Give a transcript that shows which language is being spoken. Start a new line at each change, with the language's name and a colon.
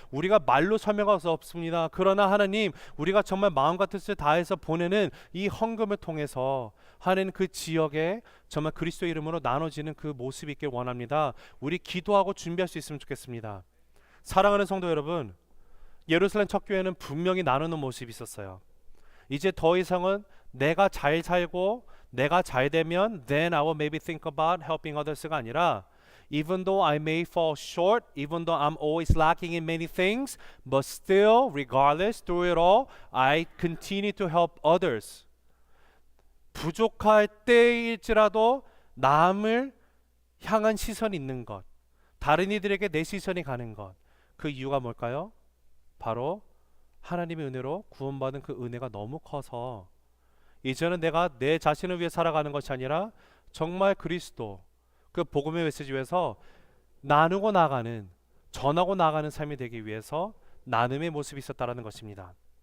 Korean: 우리가 말로 설명할 수 없습니다. 그러나 하나님, 우리가 정말 마음과 뜻을 다해서 보내는 이 헌금을 통해서 하나님 그 지역에 정말 그리스도 이름으로 나눠지는 그 모습이 있길 원합니다. 우리 기도하고 준비할 수 있으면 좋겠습니다. 사랑하는 성도 여러분, 예루살렘 첫 교회는 분명히 나누는 모습이 있었어요. 이제 더 이상은 내가 잘 살고 내가 잘 되면
English: then I will maybe think about helping others가 아니라 even though I may fall short, even though I'm always lacking in many things, but still, regardless, through it all, I continue to help others.
Korean: 부족할 때일지라도 남을 향한 시선이 있는 것, 다른 이들에게 내 시선이 가는 것, 그 이유가 뭘까요? 바로 하나님의 은혜로 구원받은 그 은혜가 너무 커서 이제는 내가 내 자신을 위해 살아가는 것이 아니라 정말 그리스도 그 복음의 메시지 위해서 나누고 나가는, 전하고 나가는 삶이 되기 위해서 나눔의 모습이 있었다라는 것입니다.